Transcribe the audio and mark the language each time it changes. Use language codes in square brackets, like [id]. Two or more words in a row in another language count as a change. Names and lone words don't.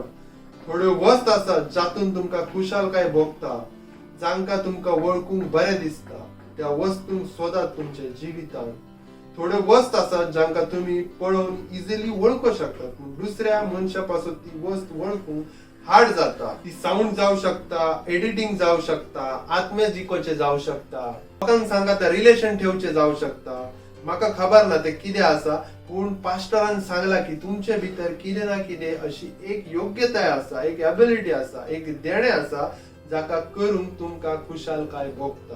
[kok] थोड्यो वस्त आसात जातून तुमकां खुशालकाय भोगता, जांकां तुमकां वळखूंक बरें दिसता. त्या वस्तूंक सोदात तुमच्या जिवितांत. थोड्यो वस्त आसात जांकां तुम्ही पळोवन इजिली वळखू शकतात. दुसऱ्या मनशा पासून ती वस्त वळखूंक हार्ड जाता. ती साऊंड जाऊ शकता, एडिटिंग जाऊ शकता, आत्मे जिकोचे जाऊ शकता, लोकांक सांगाता रिलेशन ठेवचे जाऊ शकता. म्हाका खबर ना ते कितें आसा, पूण पास्टरान सांगला की तुमचे भितर कितें ना कितें अशी एक योग्यताय आसा, एक एबिलिटी आसा, एक देणे आसा जाका करूंक तुमकां खुशालकाय भोगता.